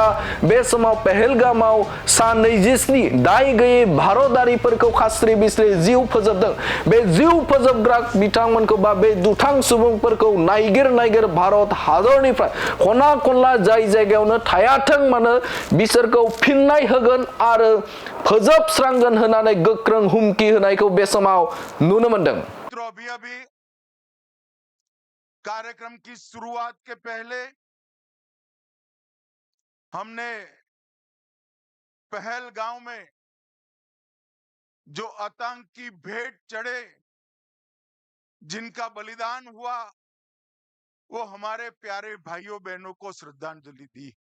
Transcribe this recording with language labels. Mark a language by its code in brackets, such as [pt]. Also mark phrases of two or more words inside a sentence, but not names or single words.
[brx] बे समाव पहलगामाव 27 दाय गैयै भारतारिफोरखौ खास्रि बिस्रि जिउ फोजोबदों बे जिउ फोजोबग्रा बिथांमोनखौ बा बे दुथां सुबुंफोरखौ नायगिर भारत हादरनिफ्राय खना खनला जाय जायगायावनो थायाथों मानो बिसोरखौ फिननाय होगोन आरो फोजोबस्रांगोन होननानै गोख्रों हुमखि होनायखौ बे समाव नुनो मोनदों। [hi] अभी कार्यक्रम की शुरुआत के पहले हमने पहलगांव में जो आतंकी भेंट चढ़े जिनका बलिदान हुआ वो हमारे प्यारे भाइयों बहनों को श्रद्धांजलि दी।